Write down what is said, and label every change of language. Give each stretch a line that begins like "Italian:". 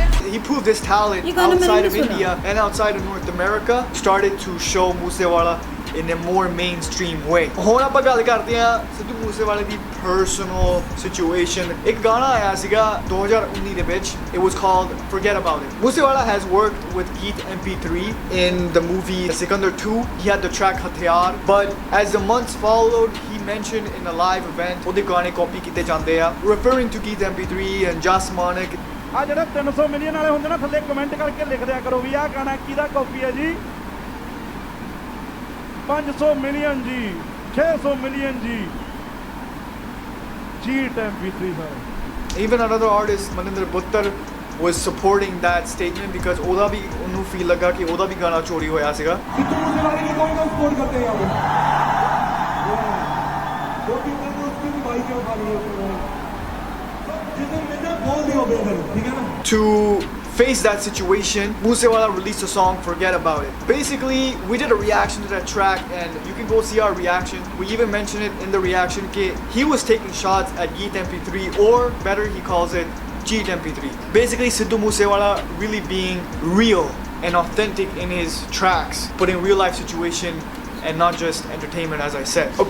English: He proved his talent outside of India and outside of North America, started to show Moosewala in a more mainstream way.
Punjabi: ਹੁਣ ਆਪਾਂ ਗੱਲ ਕਰਦੇ ਹਾਂ ਸਿੱਧੂ ਮੂਸੇਵਾਲੇ ਦੀ
English: personal situation.
Punjabi: ਇੱਕ ਗਾਣਾ ਆਇਆ ਸੀਗਾ 2019 ਦੇ ਵਿੱਚ.
English: It was called Forget About It. Moosewala has worked with Geet MP3 in the movie Sikandar 2. He had the track Hathiar, but as the months followed, he mentioned in a live event
Punjabi: ਉਹਦੇ ਗਾਣੇ copy ਕੀਤੇ ਜਾਂਦੇ ਆ,
English: referring to Geet MP3 and Jas Manik.
Punjabi: ਆ ਜਿਹੜੇ 300 million ਵਾਲੇ ਹੁੰਦੇ ਨਾ ਥੱਲੇ ਕਮੈਂਟ ਕਰਕੇ ਲਿਖ ਦਿਆ ਕਰੋ ਵੀ ਆਹ ਗਾਣਾ ਕਿਹਦਾ ਕਾਪੀ ਹੈ ਜੀ 500 ਮਿਲੀਅਨ ਜੀ 600 ਮਿਲੀਅਨ ਜੀ Geet MP3 sir.
English: Even another artist Maninder Buttar was supporting that statement because
Punjabi: ਉਹਦਾ ਵੀ ਉਹਨੂੰ ਫੀਲ ਲੱਗਾ ਕਿ ਉਹਦਾ ਵੀ ਗਾਣਾ ਚੋਰੀ ਹੋਇਆ ਸੀਗਾ. ਸਿੱਧੂ ਮੂਸੇਵਾਲੇ ਨੂੰ ਕੌਣ ਸਪੋਰਟ ਕਰਤੇ ਆ ਉਹ ਕਿੰਨੇ ਦੋਸਤ ਵੀ ਬਾਈ ਕੇ ਉਠਾ ਲਿਓ ਜਿੱਦਾਂ ਮੇਰਾ ਬੋਲ ਦਿਓ ਬੇਦਰ ਠੀਕ ਹੈ ਨਾ.
English: To face that situation, Moosewala released a song Forget About It. Basically, we did a reaction to that track and you can go see our reaction. We even mentioned it in the reaction kit. He was taking shots at Geet MP3, or better he calls it Geet MP3. Basically, Sidhu Moosewala really being real and authentic in his tracks, putting real life situation and not just entertainment, as I said.